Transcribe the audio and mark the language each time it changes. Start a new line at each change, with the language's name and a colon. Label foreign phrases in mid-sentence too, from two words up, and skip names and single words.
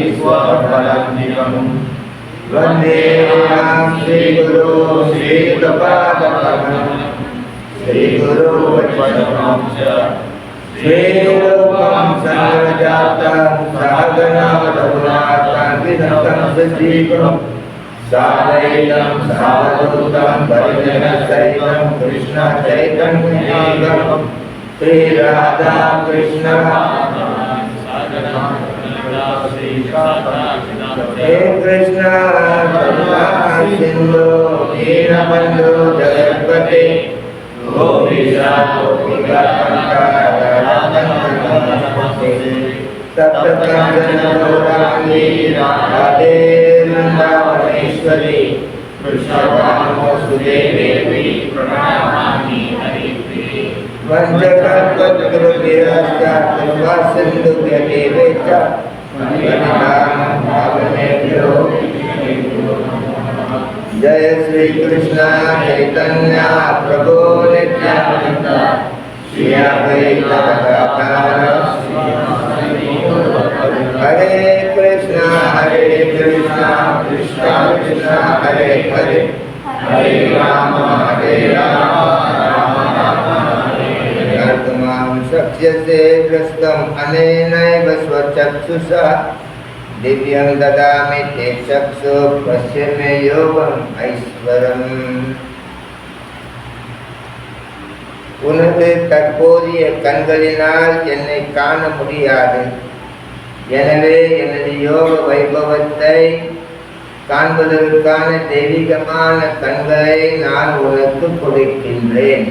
Sanskrit: स्वबलं वन्देहं श्री गुरु श्री तपातपरं श्री गुरु वच्चनं श्री रूपं सर्वजातं सगगणावतगुणात्म वितं सजीवं सातयितं सावतूतं परिजन सैवं कृष्ण सैतन्यं श्री राधा कृष्ण हे कृष्ण करुणा सिंधु दीनबंधु जगत्पते गोपीशा गोपिका सप्तकंजन गौरांगी राधे वृंदावनेश्वरी कृष्णवामोसुदे देवी प्रणमामि हरिप्रिये वंशकल्पतरुभ्यश्च कृपा सिन्धुभ्येव जय श्री कृष्ण चैतन्य प्रभु नित्यानंद श्री अद्वैत गदाधर हरे कृष्ण कृष्ण कृष्ण हरे हरे हरे राम शक्यसे ग्रस्तम् अनेनैव स्वचक्षुषा दिव्यं ददामि ते चक्षु पश्य मे योगम् ऐश्वरम्.
Tamil: உனது தற்போதைய கண்களினால் என்னை காண முடியாது. எனவே எனது யோக வைபவத்தை காண்பதற்கான தெய்வீகமான கண்களை நான் உனக்கு கொடுக்கின்றேன்.